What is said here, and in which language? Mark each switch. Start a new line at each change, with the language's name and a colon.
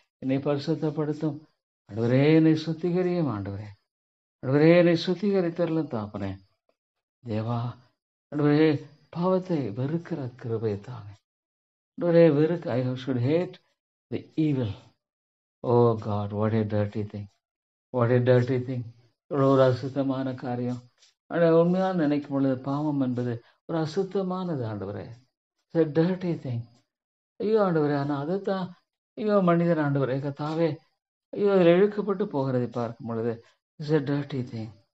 Tamil: என்னை பரிசுத்தப்படுத்தும். ஆண்டவரே என்னை சுத்திகரியும். ஆண்டவரே ஆண்டவரே என்னை சுத்திகரித்தரலும் தாப்பனே. தேவா ஆண்டவரே பாவத்தை வெறுக்கிற கிருபை தாங்க. ஆண்டவரே வெறுக்க
English: I should hate the evil. Oh God, what a dirty thing. What a dirty thing.
Tamil: இவ்வளோ ஒரு அசுத்தமான காரியம். ஆனால் உண்மையாக நினைக்கும் பொழுது பாவம் என்பது ஒரு அசுத்தமானது ஆண்டவரே.
English: It's a dirty thing.
Tamil: ஐயோ ஆண்டவரே, ஆனால் அதைத்தான் ஐயோ மனிதன் ஆண்டவரே கத்தாவே ஐயோ அதில் இழுக்கப்பட்டு போகிறதை பார்க்கும் பொழுது
English: It's a dirty thing.